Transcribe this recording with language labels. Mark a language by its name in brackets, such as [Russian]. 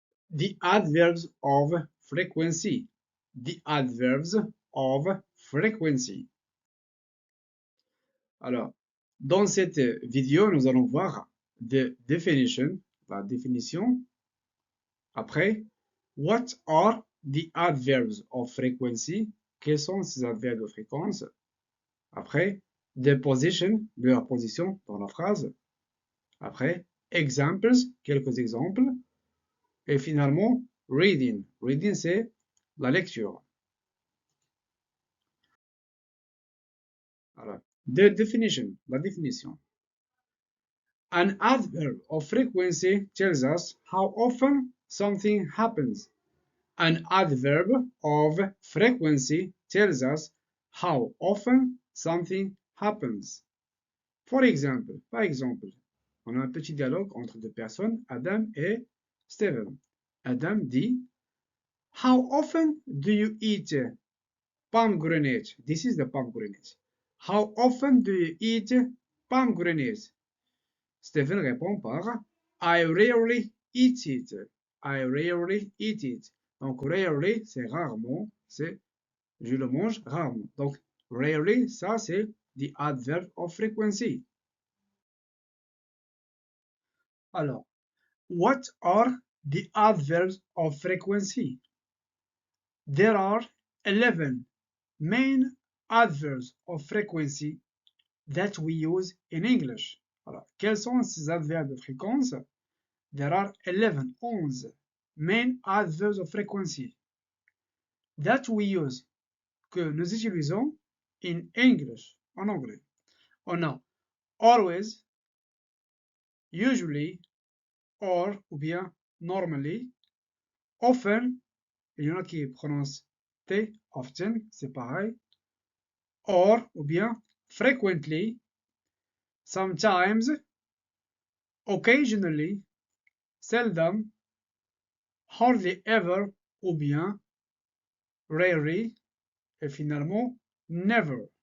[English] The adverbs of frequency. The adverbs of frequency. [French] Alors, dans cette vidéo, nous allons voir [English] the definition, [French] la définition. Après, [English] what are the adverbs of frequency? [French] Quels sont ces adverbes de fréquence? Après, [English] the position, [French] leur position dans la phrase. Après, examples, quelques exemples. Et finalement, reading. Reading, c'est la lecture. Alors, [English] the definition, [French] la définition. [English] An adverb of frequency tells us how often something happens. An adverb of frequency tells us how often something happens. For example, [French] par exemple, on a un petit dialogue entre deux personnes, Adam et Steven. Adam dit, [English] how often do you eat pomegranate? This is the pomegranate. How often do you eat pomegranate? [French] Stephen répond par [English] I rarely eat it. I rarely eat it. [French] Donc rarely, c'est rarement, c'est je le mange rarement. Donc rarely, ça c'est [English] the adverb of frequency. [French] Alors, [English] what are the adverbs of frequency? There are 11 main adverbs of frequency that we use in English. [French] Alors, quels sont ces adverbes de fréquence? [English] There are 11 main adverbs of frequency that we use, [French] que nous utilisons [English] in English, [French] en anglais. On a always, usually, or ou bien normally, often, il y en a qui prononcent T, often, c'est pareil, or ou bien frequently, sometimes, occasionally, seldom, hardly ever ou bien rarely et finalement never.